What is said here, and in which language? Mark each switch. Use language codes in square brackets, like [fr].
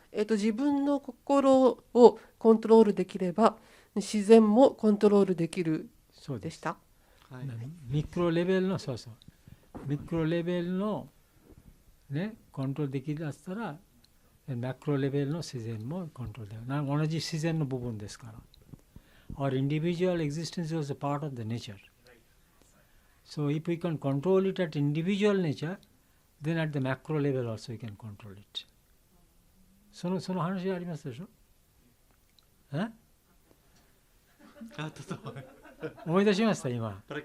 [ja] 自分の心をコントロールできれば自然もコントロールできるでした。ミクロレベルのミクロレベルのねコントロールできだしたらマクロレベルの自然もコントロールできる。同じ自然の部分ですから。 [en] Our individual existence was a part of the nature. So if we can control it at individual nature, then at the macro level also we can control it. [ja] その話ありますでしょ。思い出しました今。